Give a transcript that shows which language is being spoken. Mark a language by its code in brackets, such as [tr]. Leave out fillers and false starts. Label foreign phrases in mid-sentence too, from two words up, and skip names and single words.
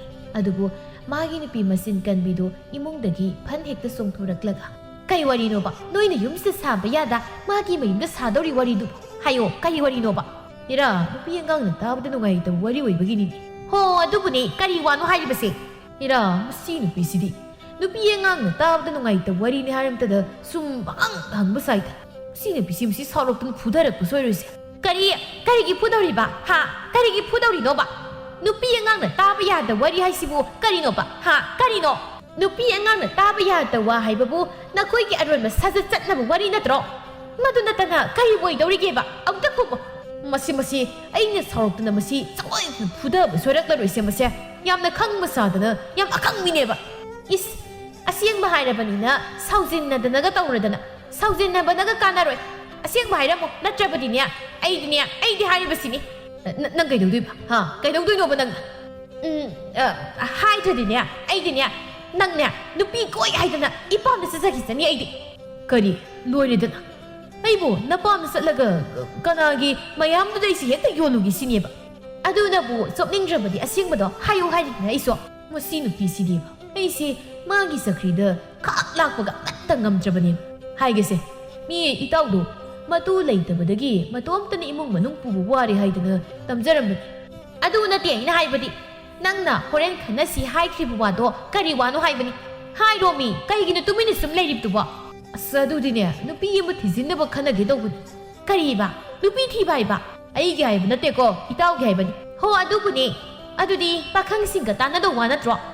[mni] অদুবো মাগী নুপী মসিন কনবিদো ইমুংদগী ফন হেক্তা সোংথোরক্লগা কই ৱরিনোবা নোইনা য়ুমসে সাবা য়াদা মাগী ময়ুমদা সাদৌরী ৱরিদু হায়ো কই ৱরিনোবা ইরা নুপী অঙাংনা তাবদা নুগাইতা ৱরি ওইবগিনি হো অদুবুনে করী ৱানো হাইবসে ইরা মসী নুপীসিদি নুপী অঙাংনা তাবদা নুগাইতা ৱরিনি হারমতদা সুম বাং হংবা সাইতা সী নুপীসি মসী সারোক্তন ফুদরক্পা সোইরোসে করীগী ফুদৌরিবা হা করীগী ফুদৌরিনোবা নুপী অঙাংনা তাবা য়াদা ৱরি হাইসিবু করীনোবা হা করীনো নুপী অঙাংনা তাবা য়াদা ৱা হাইববু নখোইগী অরোইমা সাজা চটনবা ৱরি নত্রো মদু নতনা করী বোইদৌরিগেবা অম্তা খুবো মসী অইনা সারোক্তনা মসী চোইনা ফুদবা সোইরক্লরোইসে মসে য়ামনা খংবা সাদনা য়াম অখংমিনেবা ইস অসিয়ংবা হাইরবনিনা সাউজিন্নদনগা তৌরদনা সাউজিন্নবনগা কানারোই অসিয়ংবা হাইরমো নত্রবদিনে অইদি হাইরবসিনি নং কইদৌদুইবা হা কইদৌদুইনোবা নং হাইদ্রদিনে অইদিনে নংনে নুপী কোই হাইদনা ইপামনা সজখিসনি অইদি করী লোইরেদনা অইবো নপামনা সলগা কনাগী ময়ামদুদৈসি হেক্তা য়োলুগী সিনেবা অদুনবু সোপনিংগ্রবদি অসিয়ংবদো হায়ো হাইদিনে অইসো মসী নুপীসিদিবা অইসে মাগী সখ্রীদা খাক লাক্পগা অত্তা ঙমদ্রবনে হাইগেসে মী ইতাউদো মতু লেইতবদগী মতোমতন ইমুং মনুং পুবু ৱারি হাইদনা তমজরমবনি অদু নতে অইনা হাইবদি নংনা হোরেন খনসি হাইখ্রিবু ৱাদো করী ৱানো হাইবনি হাইরোমী কইগিনো তুমিনি সুম লেরিবতুবা অসদুদিনে নুপী য়ম থিজিনবা খনগে দৌবনি করীবা নুপী থিবাইবা অইগে হাইব নতেকো ইতাউগে হাইবনি হো অদুবুনে অদুদি পাখং সিংগা তানদো ৱা নত্রো